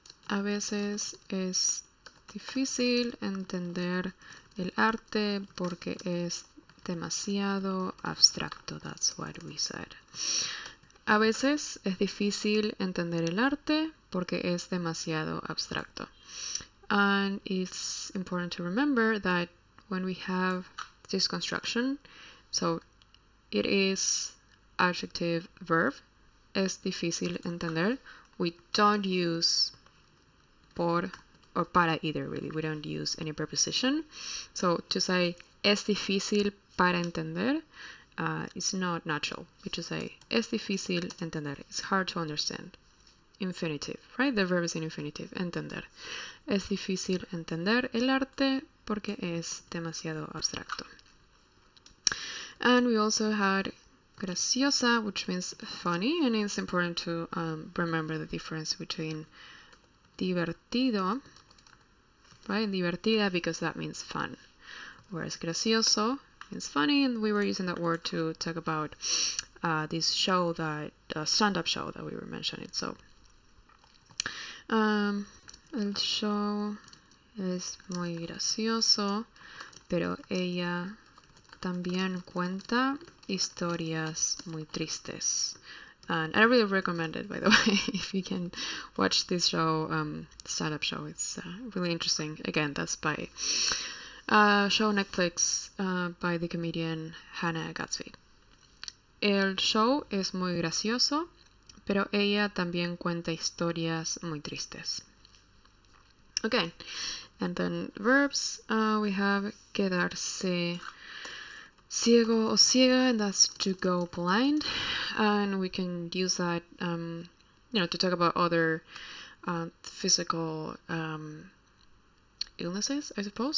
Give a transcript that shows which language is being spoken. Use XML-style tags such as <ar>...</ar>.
<es>A veces es difícil entender el arte porque es demasiado abstracto.</es> <en>That's what we said.</en> <es>A veces es difícil entender el arte porque es demasiado abstracto.</es> <en>And it's important to remember that when we have this construction, so it is adjective verb,</en> <es>es difícil entender.</es> <en>We don't use por or para either, really. We don't use any preposition. So to say</en> <es>es difícil para entender,</es> <en>is not natural. We just say,</en> <es>es difícil entender.</es> <en>It's hard to understand. Infinitive, right? The verb is in infinitive, entender.</en> <es>Es difícil entender el arte porque es demasiado abstracto.</es> <en>And we also had graciosa, which means funny, and it's important to remember the difference between divertido, right? Divertida, because that means fun, whereas gracioso means funny, and we were using that word to talk about this show, that stand-up show that we were mentioning.</en> <es>So, el show es muy gracioso, pero ella también cuenta historias muy tristes.</es> <en>And I really recommend it, by the way, if you can watch this show, stand-up show. It's really interesting. Again, that's by show Netflix by the comedian Hannah Gatsby.</en> <es>El show es muy gracioso, pero ella también cuenta historias muy tristes.</es> <en>Okay, and then verbs, we have</en> <es>quedarse ciego o ciega,</es> <en>and that's to go blind, and we can use that, to talk about other physical illnesses, I suppose.</en>